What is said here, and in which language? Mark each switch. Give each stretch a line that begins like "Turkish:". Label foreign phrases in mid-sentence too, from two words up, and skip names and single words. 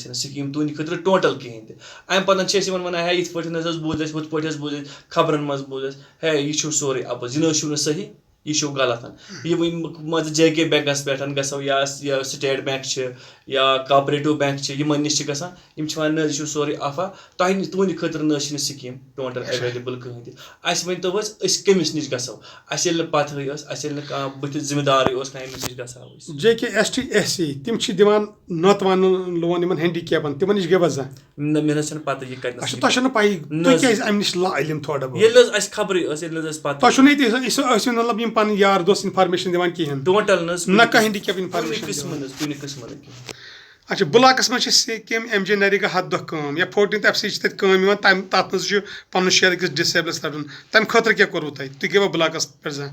Kashmiri: چھنہٕ سکیٖم تُہنٛدِ خٲطرٕ ٹوٹل کِہینۍ تہِ اَمہِ پتہٕ چھِ أسۍ یِمن ونان ہے یِتھ پٲٹھۍ حظ بوٗز اَسہِ ہُتھ پٲٹھۍ حظ بوٗز اَسہِ خبرن منٛز بوٗز اَسہِ ہے یہِ چھُو سورُے اَپُز یہِ نہ حظ چھُو نہٕ صحیح یہِ چھُو غلط یِم مان ژٕ جے کے بینکس پٮ۪ٹھ گژھو یا سٹیٹ بینک چھِ یا
English: cooperative bank
Kashmiri: چھِ یِمن نِش چھِ گژھان یِم چھِ ونان نہ حظ یہِ چھُ سورُے افا تُہنٛدِ خٲطرٕ نہ حظ چھِنہٕ سکیٖم
English: total available
Kashmiri: کٕہٕنۍ تہِ اَسہِ ؤنۍتو حظ أسۍ کٔمِس نِش گژھو اَسہِ ییٚلہِ نہٕ پتہٕے ٲس اَسہِ ییٚلہِ نہٕ کانٛہہ بٕتھِ ذمہٕ دارٕے اوس کانٛہہ أمِس نِش گژھو أسۍ جے کے ایس ٹی ایس سی تِم چھِ دِوان نٲتوانہٕ لون یِمن ہینڈی کیپن تِمن نِش گٔیوا زانٛہہ نہ مےٚ نہ حظ چھنہٕ پتہ یہِ کتہِ تۄہہِ چھَنہٕ پَیی تُہۍ کیازِ اَمہِ نِش لا علم تھوڑا بہت ییٚلہِ حظ اَسہِ خبرٕے ٲس ییٚلہِ نہٕ حظ پتہ تۄہہِ چھُو نہٕ ییٚتہِ ٲسِو مطلب یِم پَنٕنۍ یار دوس اِنفارمیشن دِوان کِہینۍ ٹوٹل نہ حظ نہ کانٛہہ
English: handicap information
Kashmiri: کُنہِ قٕسمہٕ نہٕ کینٛہہ اچھا بُلاکس منٛز چھِ سکیٖم ایم جے نریگا 100 دۄہ کٲم یا 14th ایف سی چھِ تَتہِ کٲم یِوان تَتھ منٛز چھُ پنُن شیر أکِس ڈِسیبلس رَٹُن تَمہِ خٲطرٕ کیاہ کوٚروٕ تُہۍ گٔیوا بُلاکس پٮ۪ٹھ زانٛہہ